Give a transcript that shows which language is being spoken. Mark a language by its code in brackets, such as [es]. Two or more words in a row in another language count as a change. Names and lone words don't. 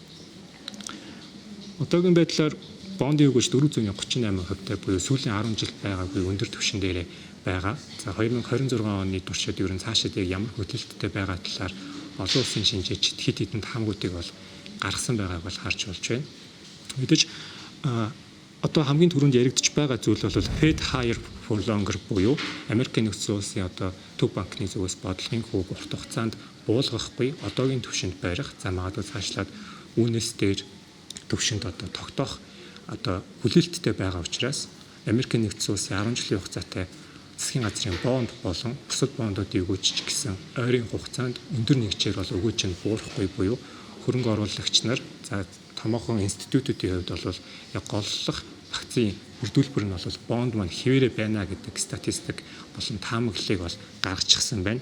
[mn] Одоогийн байдлаар бондын өгөөж 438%-тай буюу сүүлийн 10 жилд байгаагүй өндөр түвшин дээр байгаа. За 2026 оны туршид ер нь цаашид ямар хөдөлгөөнтэй байгаа талаар олон улсын шинжээчид хэд хэдэн таамагуудыг бол гаргасан байгааг бол харж болж байна. Мэдээж одоо хамгийн түрүүнд яригдчих байгаа зүйл бол Fed [en] higher for longer [mn] буюу Америкийн нэгдсэн улсын одоо төв банкны зүгээс бодлогын хүүг урт хугацаанд буулгахгүй одоогийн түвшинд барих за магадгүй цаашлаад үүнээс дээр түвшинд одоо тогтоох одоо хүлээлттэй байгаа учраас Америкийн нэгдсэн улсын 10 жилийн хугацаатай засгийн газрын бонд болон бусад бондуудыг өгөөж гэсэн ойрын хугацаанд өндөр нэгжээр бол өгөөж нь буурахгүй буюу хөрөнгө оруулагч нар за томоохон институтуудын хувьд бол яг голлох багцын бүрдүүлбэр нь бол бонд маань хэвээрээ байна гэдэг статистик болон таамаглалыг бол гаргачихсан байна.